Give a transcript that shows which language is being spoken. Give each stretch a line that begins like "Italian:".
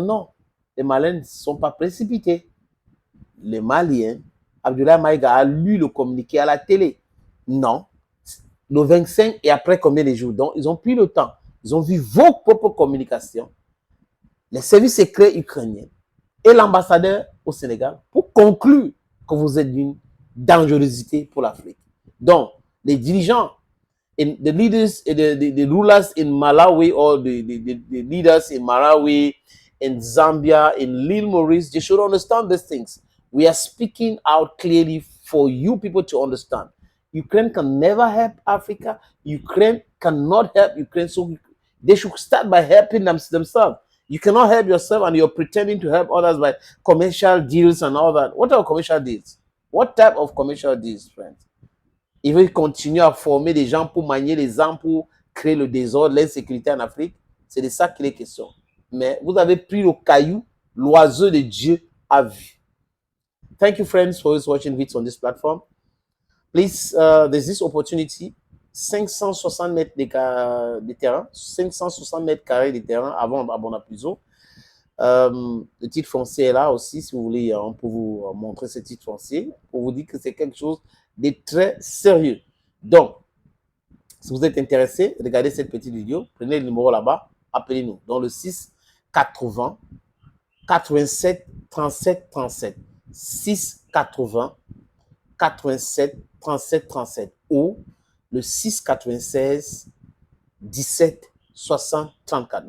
French: Non, les Maliens ne sont pas précipités. Les Maliens, Abdoulaye Maïga a lu le communiqué à la télé. Non, le 25 et après combien de jours? Donc, ils ont pris le temps. Ils ont vu vos propres communications, les services secrets ukrainiens et l'ambassadeur au Sénégal pour conclure que vous êtes d'une dangerosité pour l'Afrique. Donc, les dirigeants,
English: the leaders, the rulers in Malawi or the leaders in Malawi, in Zambia, in Lil Maurice, they should understand these things. We are speaking out clearly for you people to understand. Ukraine can never help Africa. Ukraine cannot help Ukraine. So they should start by helping themselves. You cannot help yourself and you're pretending to help others by commercial deals and all that. What are commercial deals? What type of commercial deals, friends?
French: Ils veulent continuer à former des gens pour manier les armes, pour créer le désordre, l'insécurité en Afrique. C'est de ça qu'il est question. Mais vous avez pris le caillou, l'oiseau de Dieu a vu.
English: Thank you, friends, for watching videos on this platform. Please, there's this opportunity.
French: 560 mètres de terrain, 560 mètres carrés de terrain avant Bonapuzo. Le titre foncier est là aussi, si vous voulez, on peut vous montrer ce titre foncier pour vous dire que c'est quelque chose de très sérieux. Donc, si vous êtes intéressé, regardez cette petite vidéo, prenez le numéro là-bas, appelez-nous dans le 6 80 87 37 37 6 80 87 37 37 ou le 6 96 17 60 34.